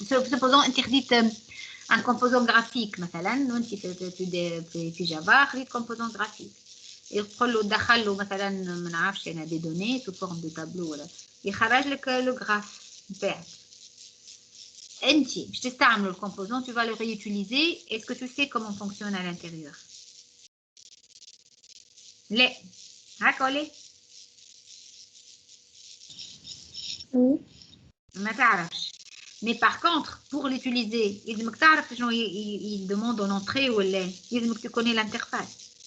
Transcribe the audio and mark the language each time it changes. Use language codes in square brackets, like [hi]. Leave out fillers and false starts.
[fr] Supposons interdit un composant graphique, [ar] مثلا, [fr] tu fais Java, un composant graphique. [ar] يقول له دخل له مثلا ما نعرفش انا [fr] دي دوني سو فورم دو تابلو [ar] ولا يخرج لك لو غراف نتاعك. انت باش تستعمل الكومبوزون [fr] tu vas le réutiliser. Est-ce que tu sais comment fonctionne à l'intérieur؟ [ar] لا هكا ولا ما تعرفش. [fr] Mais par contre, pour l'utiliser, il [ar] تعرف شنو [fr] il demande en entrée [ar] ولا لازمك [fr] tu connais l'interface.